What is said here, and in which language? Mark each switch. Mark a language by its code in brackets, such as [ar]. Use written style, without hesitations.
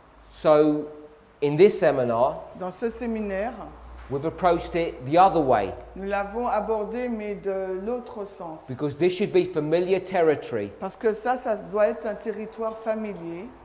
[en] So in this seminar, [fr] Dans ce séminaire, [en] we've approached it the other way [fr] Nous l'avons abordé, mais de l'autre sens. [en] because this should be familiar territory. [fr] Parce que ça doit être un territoire familier.